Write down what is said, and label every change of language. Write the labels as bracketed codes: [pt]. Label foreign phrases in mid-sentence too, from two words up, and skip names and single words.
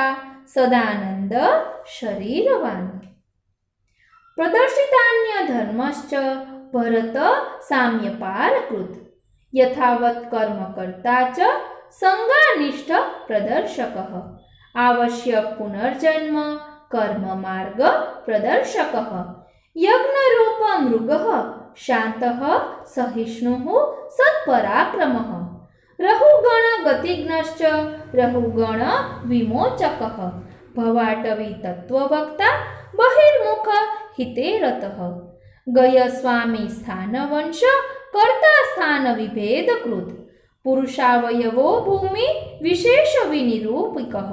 [sa] सदानंद शरीरवान प्रदर्शितान्य धर्मश्च भरत साम्यपारकृत यथावत् कर्मकर्ता च संगानिष्ठ प्रदर्शकः आवश्यक पुनर्जन्म कर्म मार्ग प्रदर्शकः यज्ञरूप मृगः शान्तः सहिष्णुः सत्पराक्रमः રહુગણ ગતિજ્ઞશ્ચ રહુગણ વિમોચકઃ ભવાટવી તત્વવક્તા બહિર્મુખ હિતે રતઃ ગય સ્વામી સ્થાન વંશ કર્તા સ્થાન વિભેદકૃત પુરુષાવયવો ભૂમિ વિશેષ વિનિરૂપિકઃ